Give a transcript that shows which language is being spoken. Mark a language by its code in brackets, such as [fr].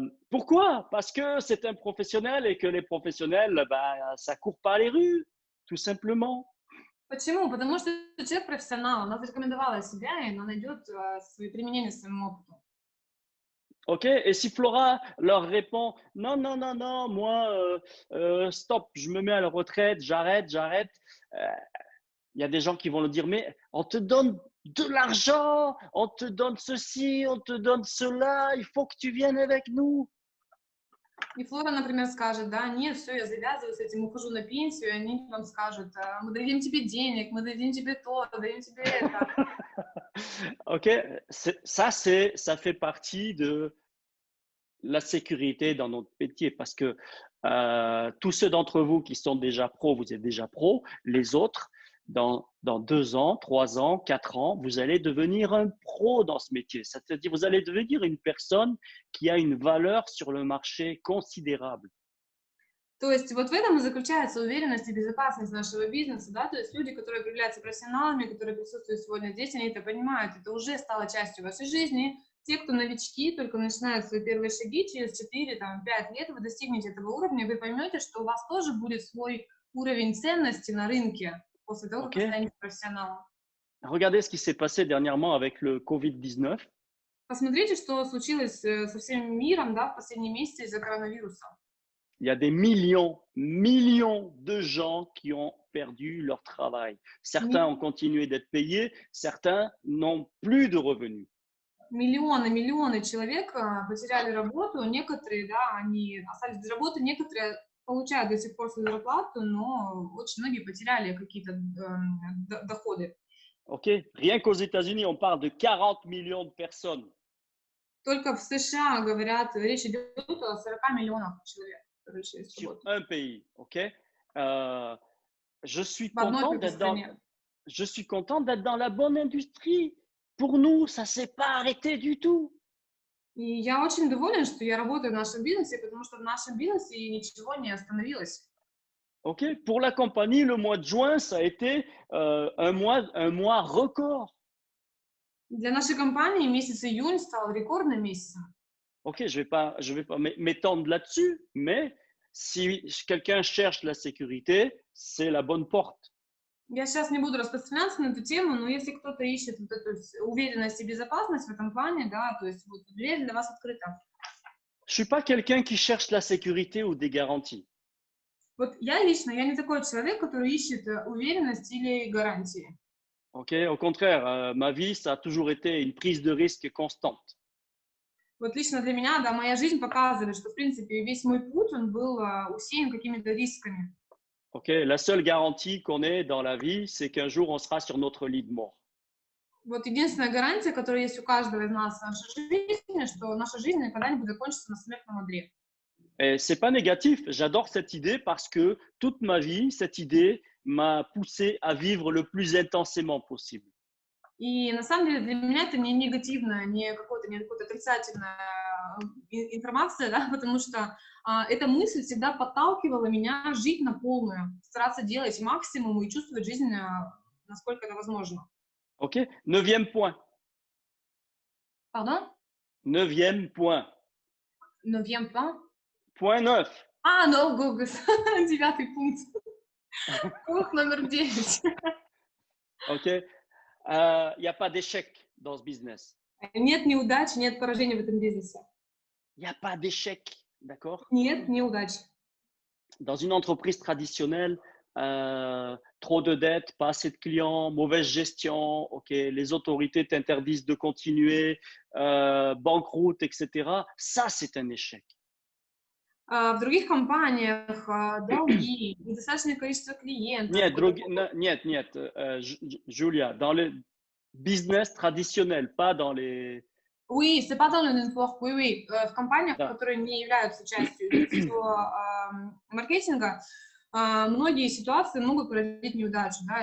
[fr] Pourquoi? Parce que c'est un professionnel et que les professionnels, ben, ça court pas les rues, tout simplement. [ru] Почему? Потому что человек профессионал, она зарекомендовала себя, и она найдет свои применения своему опыту. [fr] OK? Et si Flora leur répond, non, non, non, non, moi, stop, je me mets à la retraite, j'arrête, il y a des gens qui vont le dire, mais on te donne de l'argent, on te donne ceci, on te donne cela, il faut que tu viennes avec nous. [ru] И Флора, например, скажет, да, нет, все, я завязываю с этим, ухожу на пенсию, и они вам скажут, мы дадим тебе денег, мы дадим тебе то, дадим тебе это. [fr] OK? Ça fait partie de la sécurité dans notre métier parce que tous ceux d'entre vous qui sont déjà pros, vous êtes déjà pros. Les autres, dans 2 ans, 3 ans, 4 ans, vous allez devenir un pro dans ce métier. C'est-à-dire, vous allez devenir une personne qui a une valeur sur le marché considérable. [ru] То есть вот в этом и заключается уверенность и безопасность нашего бизнеса, да, то есть люди, которые являются профессионалами, которые присутствуют сегодня здесь, они это понимают, это уже стало частью вашей жизни. Те, кто новички, только начинают свои первые шаги, через 4-5 лет вы достигнете этого уровня, и вы поймете, что у вас тоже будет свой уровень ценности на рынке после того, как вы [fr] OK? [ru] станете профессионалом. [fr] Regardez ce qui s'est passé dernièrement avec le Covid-19. [ru] Посмотрите, что случилось со всем миром, да, в последние месяцы из-за коронавируса. [fr] Il y a des millions de gens qui ont perdu leur travail. Certains ont continué d'être payés, certains n'ont plus de revenus. [ru] Миллионы человек потеряли работу, некоторые, да, они остались без работы, некоторые получают до сих пор свою зарплату, но очень многие потеряли какие-то доходы. [fr] OK? Rien qu'aux États-Unis, on parle de 40 millions de personnes. [ru] Только в США, говорят, речь идет о 40 миллионах человек, которые лишились [fr] Sur [ru] работы. [fr] un pays, OK? Je suis [ru] В одной [fr] content [ru] только [fr] d'être dans, [ru] стране. [fr] je suis content d'être dans la bonne industrie. Pour nous, ça s'est pas arrêté du tout. [ru] И я очень доволен, что я работаю в нашем бизнесе, потому что в нашем бизнесе ничего не остановилось. [fr] OK? Pour la compagnie, le mois de juin, ça a été un mois record. [ru] Для нашей компании месяц июнь стал рекордным месяцем. [fr] OK, je vais pas m'étendre là-dessus, mais si quelqu'un cherche la sécurité, c'est la bonne porte. [ru] Я сейчас не буду распространяться на эту тему, но если кто-то ищет вот эту уверенность и безопасность в этом плане, да, то есть вот дверь для вас открыта. [fr] Je suis pas quelqu'un qui cherche la sécurité ou des garanties. [ru] Вот я лично, я не такой человек, который ищет уверенность или гарантии. [fr] OK, au contraire, ma vie, ça a toujours été une prise de risque constante. [ru] Вот лично для меня, да, моя жизнь показывает, что, в принципе, весь мой путь, он был усеян какими-то рисками. [fr] OK, la seule garantie qu'on ait dans la vie, c'est qu'un jour, on sera sur notre lit de mort. [ru] Вот единственная гарантия, которая есть у каждого из нас в нашей жизни, что наша жизнь никогда не будет закончиться на смертном одре. [fr] Et c'est pas négatif, j'adore cette idée parce que toute ma vie, cette idée m'a poussé à vivre le plus intensément possible. [ru] И на самом деле для меня это не негативная, не какая-то отрицательная информация, да, потому что эта мысль всегда подталкивала меня жить на полную, стараться делать максимум и чувствовать жизнь, насколько это возможно. [fr] OK? 9e point. Pardon? 9e point. 9e point? Point 9. [ru] No, 9-й пункт. Пункт номер 9. [fr] OK? Il n'y a pas d'échec dans ce business. [ru] Нет неудач, нет поражений в этом бизнесе. [fr] Il n'y a pas d'échec, d'accord? [ru] Нет неудач. [fr] Dans une entreprise traditionnelle, trop de dettes, pas assez de clients, mauvaise gestion, ok, les autorités t'interdisent de continuer, banqueroute, etc. Ça, c'est un échec. [ru] В других компаниях долги, недостаточное количество клиентов. [fr] Niet, Julia, dans le business traditionnel, pas dans les… Oui, c'est pas dans le network, oui. [ru] В компаниях, Да. которые не являются частью сетевого маркетинга, многие ситуации могут породить неудачу. Да?